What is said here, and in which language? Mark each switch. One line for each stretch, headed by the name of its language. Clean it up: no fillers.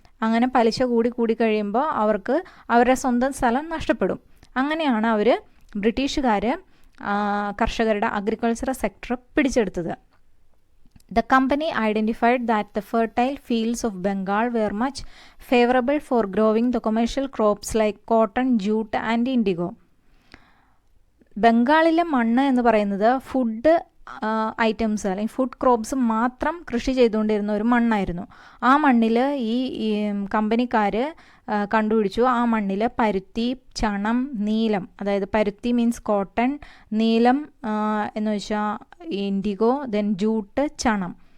Malayalam: അങ്ങനെ പലിശ കൂടി കഴിയുമ്പോൾ അവർക്ക് അവരുടെ സ്വന്തം സ്ഥലം നഷ്ടപ്പെടും. അങ്ങനെയാണ് അവർ ബ്രിട്ടീഷുകാർ കർഷകരുടെ അഗ്രികൾച്ചറൽ സെക്ടർ പിടിച്ചെടുത്തത്.
English: The company identified that the fertile fields of Bengal were much favorable for growing the commercial crops like cotton, jute and indigo.
Malayalam: ബംഗാളിലെ മണ്ണ് എന്ന് പറയുന്നത് ഫുഡ് ഐറ്റംസ് അല്ലെങ്കിൽ ഫുഡ് ക്രോപ്സ് മാത്രം കൃഷി ചെയ്തുകൊണ്ടിരുന്ന ഒരു മണ്ണായിരുന്നു. ആ മണ്ണിൽ ഈ കമ്പനിക്കാർ കണ്ടുപിടിച്ചു, ആ മണ്ണിൽ പരുത്തി, ചണം, നീലം, അതായത് പരുത്തി മീൻസ് കോട്ടൺ, നീലം എന്ന് വെച്ചാൽ ഇൻഡിഗോ, ദെൻ ജൂട്ട്, ചണം.